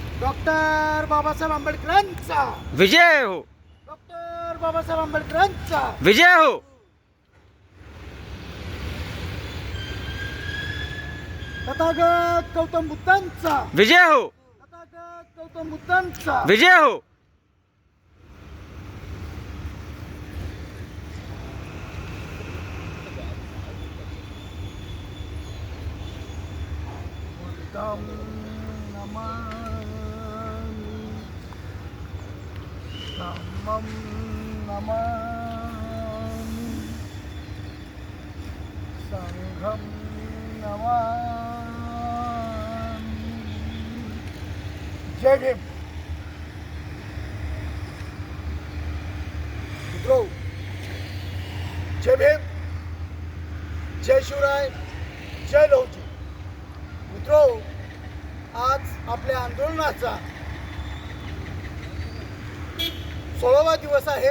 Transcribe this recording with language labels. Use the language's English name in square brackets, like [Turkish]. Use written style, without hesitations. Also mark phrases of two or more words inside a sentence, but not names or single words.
[Marathi] डॉक्टर बाबासाहेब आंबेडकरांचा विजय हो. डॉक्टर बाबासाहेब आंबेडकरांचा विजय हो. तथागत गौतम बुद्धांचा विजय हो. तथागत गौतम बुद्धांचा विजय हो. [Pali] बुद्धं नमामि धम्मं नमामि संघं नमामि। [Marathi] जय भीम। मित्रों, जय भीम, जय शिवराय, जय लौजी। मित्रों, आज आपल्या आंदोलनाचा 16वा दिवस आहे।